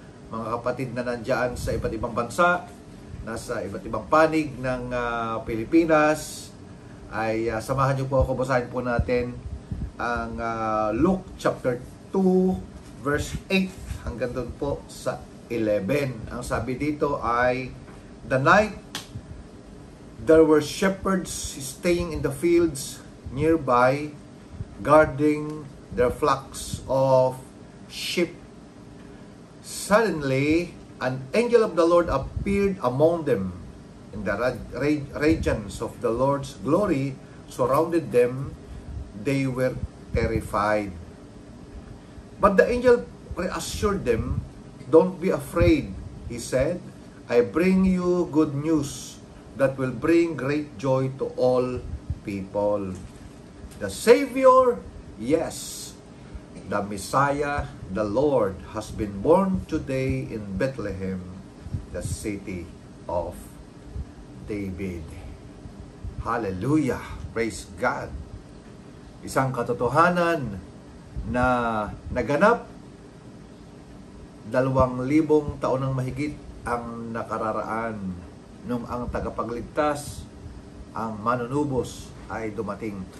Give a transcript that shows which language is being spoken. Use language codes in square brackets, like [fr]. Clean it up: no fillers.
[tl] Mga kapatid na nandyan sa iba't ibang bansa, nasa iba't ibang panig ng Pilipinas, ay samahan niyo po ako, basahin po natin ang Luke chapter 2 verse 8 hanggang doon po sa 11. Ang sabi dito ay, [en] "The night there were shepherds staying in the fields nearby, guarding their flocks of sheep. Suddenly, an angel of the Lord appeared among them, and the radiance of the Lord's glory surrounded them. They were terrified. But the angel reassured them, 'Don't be afraid,' he said. 'I bring you good news that will bring great joy to all people. The Savior, yes, the Messiah, the Lord, has been born today in Bethlehem, the city of David." Hallelujah! Praise God! [tl] Isang katotohanan na naganap 2,000 taon ng mahigit ang nakararaan nung ang tagapagligtas, ang manunubos, ay dumating.